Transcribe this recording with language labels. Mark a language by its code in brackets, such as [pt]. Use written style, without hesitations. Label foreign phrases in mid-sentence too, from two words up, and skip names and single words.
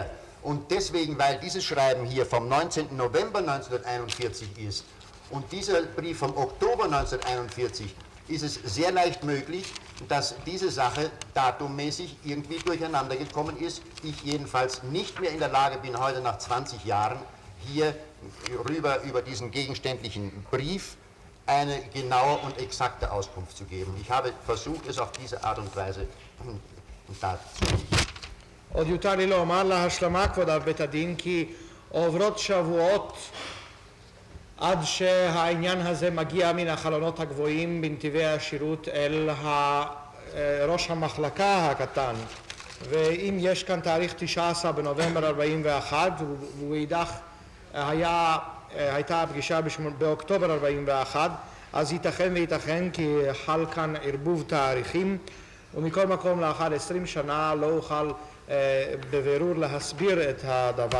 [de] Und deswegen, weil dieses Schreiben hier vom 19. November 1941 ist und dieser Brief vom Oktober 1941, ist es sehr leicht möglich, dass diese Sache datummäßig irgendwie durcheinander gekommen ist. Ich jedenfalls nicht mehr in der Lage bin, heute nach 20 Jahren hier über diesen gegenständlichen Brief eine genaue und exakte Auskunft zu geben. Ich habe versucht, es auf diese Art und Weise darzulegen. [he] עוד יותר לי לומר להשלמה, כבוד אב בית הדין, כי עוברות שבועות עד שהעניין הזה מגיע מן החלונות הגבוהים בנתיבי השירות אל ראש המחלקה הקטן. ואם יש כאן תאריך 19 בנובמבר 41, ואידך הייתה הפגישה באוקטובר 41, אז ייתכן וייתכן כי חל כאן ערבוב תאריכים, ומכל מקום לאחר 20 שנה לא אוכל בבירור להסביר את הדבר.